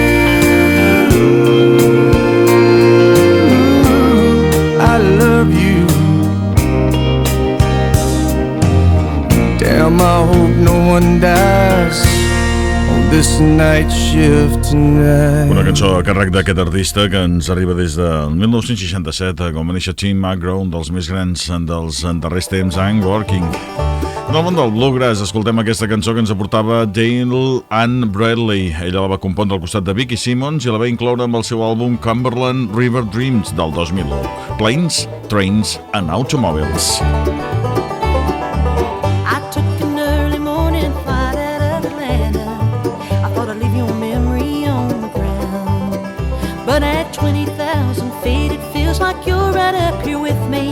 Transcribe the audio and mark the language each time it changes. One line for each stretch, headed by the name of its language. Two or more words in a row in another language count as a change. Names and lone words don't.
English: I love you. Damn, I hope no one dies on this night shift tonight.
Catalan: Una cançó a càrrec d'aquest artista que ens arriba des del 1967, com va néixer McGraw, un dels més grans dels darrers temps, I'm Working. En el món del bluegrass escoltem aquesta cançó que ens aportava Dale Ann Bradley. Ella la va compondre al costat de Vicky Simmons i la va incloure amb el seu àlbum Cumberland River Dreams del 2001.
English: Planes, Trains and Automobiles. But at 20,000 feet it feels like you're right up here with me.